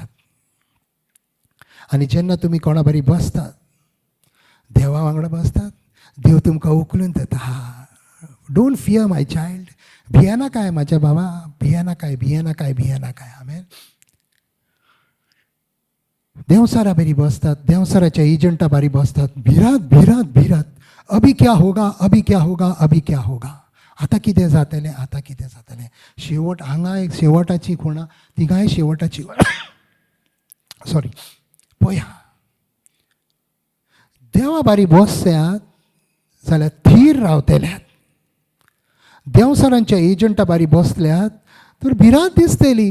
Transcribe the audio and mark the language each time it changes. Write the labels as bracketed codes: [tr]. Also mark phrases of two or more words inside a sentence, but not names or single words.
[kok] आनी जेन्ना तुमी कोणा बारी बसतात, देवा वांगडा बसतात, देव तुमकां उखलून धरता. [en] don't fear my child. [kok] भियेना काय म्हाज्या बाबा, भियेना काय, भियेना काय, भियेना काय. आमेन. देवसारा बारी बसतात, देवसाराच्या एजंटा बारी बसतात. भिरात भिरात भिरात. [hi] अभी क्या होगा, अभी क्या होगा, अभी क्या होगा. [kok] आतां कितें जातलें, आतां कितें जातलें. शेवट हांगा एक शेवटाची खुणा, तिगाय शेवटाची सॉरी पळया. देवा बारी बसत्यात जाल्यार थीर रावतल्यात. देवसारांच्या एजंटा बारी बसल्यात तर भिरांत दिसतली.